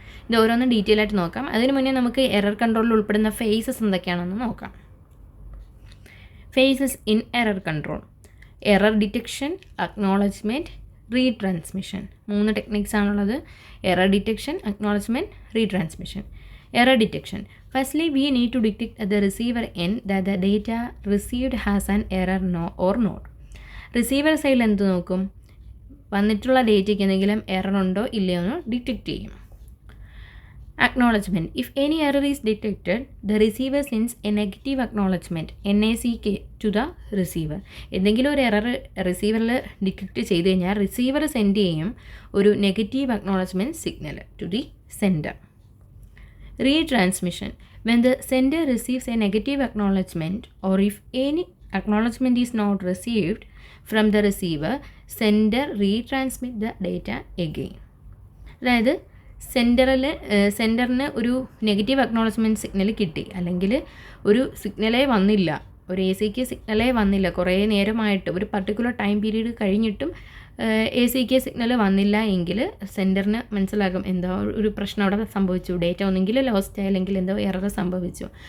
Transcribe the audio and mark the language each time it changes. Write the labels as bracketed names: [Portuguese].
[Malayalam] ഇത് ഓരോന്നും ഡീറ്റെയിൽ ആയിട്ട് നോക്കാം. അതിന് മുന്നേ നമുക്ക് എറർ കൺട്രോളിൽ ഉൾപ്പെടുന്ന ഫേസസ് എന്തൊക്കെയാണെന്ന് നോക്കാം. [English] Phases in error control: error detection, acknowledgement, retransmission. [Malayalam] 3 techniques ആണുള്ളത്. Error detection, acknowledgement, retransmission. [English] Error detection: firstly we need to detect at the receiver end that the data received has an error or not. [Malayalam] Receiver സൈഡിൽ എന്ത് നോക്കും, വന്നിട്ടുള്ള ഡേറ്റയ്ക്ക് എന്തെങ്കിലും error ഉണ്ടോ ഇല്ലയോ എന്ന് detect ചെയ്യും. [English] Acknowledgement. If any error is detected, the receiver sends a negative acknowledgement NACK to the receiver. [Malayalam] എന്തെങ്കിലും ഒരു എറർ റിസീവറിൽ ഡിറ്റക്റ്റ് ചെയ്ത് കഴിഞ്ഞാൽ റിസീവർ സെൻഡ് ചെയ്യും ഒരു negative acknowledgement signal [English] To the sender. Retransmission. When the sender receives a negative acknowledgement or if any acknowledgement is not received from the receiver, sender retransmit the data again. [Malayalam] അതായത് സെൻഡറിന് ഒരു negative acknowledgement signal കിട്ടി, അല്ലെങ്കിൽ ഒരു സിഗ്നലേ വന്നില്ല, ഒരു ACK സിഗ്നലേ വന്നില്ല, കുറേ നേരമായിട്ട് ഒരു പർട്ടിക്കുലർ ടൈം പീരീഡ് കഴിഞ്ഞിട്ടും ACK സിഗ്നൽ വന്നില്ല എങ്കിൽ സെൻഡറിന് മനസ്സിലാകും എന്തോ ഒരു പ്രശ്നം അവിടെ സംഭവിച്ചു, ഡേറ്റ ഒന്നെങ്കിൽ ലോസ്റ്റ് ആയി അല്ലെങ്കിൽ എന്തോ എറർ സംഭവിച്ചു.